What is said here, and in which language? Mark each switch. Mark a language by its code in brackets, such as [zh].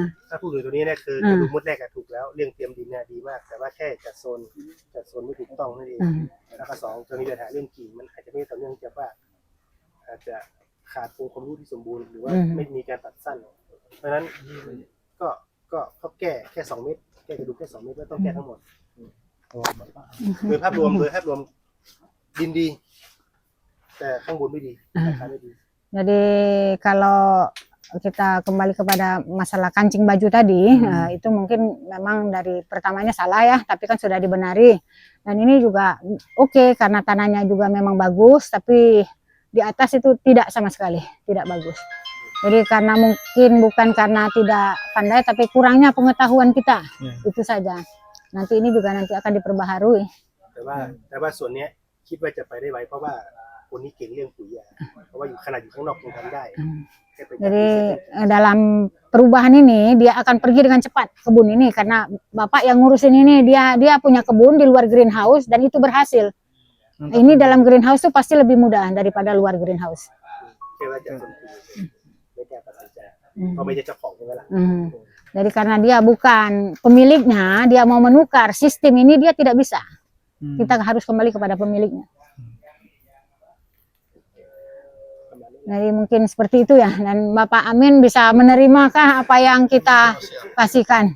[th] ถ้าพูดถึงตัวนี้เนี่ยคือดูมุดแรกถูกแล้วเรื่องเตรียมดินเนี่ยดีมากแต่ว่าแค่จัดโซนไม่ถูกต้องนั่นเองแล้วก็2ตัวนี้ปัญหาเรื่องกิ่งมันอาจจะไม่ต่อเนื่องจากว่าอาจจะขาดองค์ความรู้ที่สมบูรณ์หรือว่าไม่มีการตัดสั้นเพราะฉะนั้นก็แก้แค่2 เมตรแก้กระดูกแค่2 เมตรไม่ต้องแก้ทั้งหมดโดยภาพรวมดินดีแต่ข้างบนไม่ดีราคาไม่ดี [id] jadi kalau kita kembali kepada masalah kancing baju tadi itu mungkin memang dari pertamanya salah ya tapi kan sudah dibenari dan ini juga oke, karena tanahnya juga memang bagus tapi di atas itu tidak sama sekali tidak bagus jadi karena mungkin bukan karena tidak pandai tapi kurangnya pengetahuan kita itu saja nanti ini juga nanti akan diperbaharui [th] แต่ว่าส่วนเนี้ยคิดว่าจะไปได้ไวเพราะว่าคนนี้เก่งเรื่องปุ๋ยยาเพราะว่าอยู่ขนาดอยู่ข้างนอกยังทำได้ [id] jadi dalam perubahan ini dia akan pergi dengan cepat kebun ini karena bapak yang ngurusin ini dia punya kebun di luar greenhouse dan itu berhasil ini dalam greenhouse itu pasti lebih mudah daripada luar greenhouse [th] แค่ว่าจะไม่แก้ปัญหาเพราะไม่ใช่เจ้าของใช่ไหมล่ะ [id] jadi karena dia bukan pemiliknya dia mau menukar sistem ini dia tidak bisa kita harus kembali kepada pemiliknya jadi mungkin seperti itu ya dan Bapak Amin bisa menerimakah apa yang kita kasihkan